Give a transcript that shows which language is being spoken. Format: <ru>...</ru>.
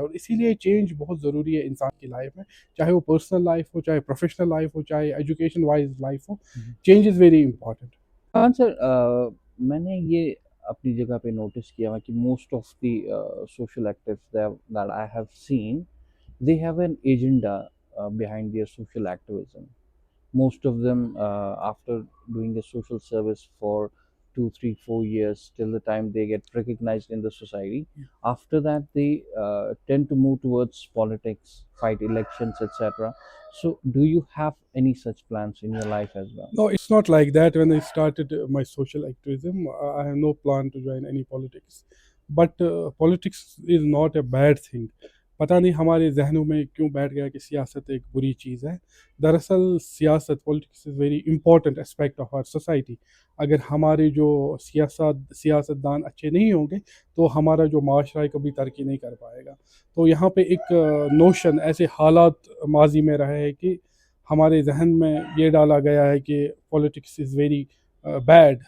<ur>اور اسی لیے چینج بہت ضروری ہے انسان کی لائف میں، چاہے وہ پرسنل لائف ہو، چاہے پروفیشنل لائف ہو، چاہے education wise life ہو.</ur> <en>Change is very important.</en> <ur>ہاں سر، میں نے یہ اپنی جگہ پہ نوٹس کیا کہ</ur> <en>Most of the social activist that I have seen they have an agenda behind their social activism. Most of them, after doing a social service for 2 3 4 years till the time they get recognized in the society, after that they tend to move towards politics, fight elections, etc. So do you have any such plans in your life as well? No, it's not like that. When I started my social activism, I have no plan to join any politics. But politics is not a bad thing.</en> <ur>پتہ نہیں ہمارے ذہنوں میں کیوں بیٹھ گیا کہ سیاست ایک بری چیز ہے. دراصل سیاست،</ur> <en>Politics is very important aspect of our society.</en> <ur>اگر ہمارے جو سیاست دان اچھے نہیں ہوں گے تو ہمارا جو معاشرہ ہے کبھی ترقی نہیں کر پائے گا. تو یہاں پہ ایک نوشن، ایسے حالات ماضی میں رہے ہیں کہ ہمارے ذہن میں یہ ڈالا گیا ہے کہ</ur> <en>Politics is very bad.</en>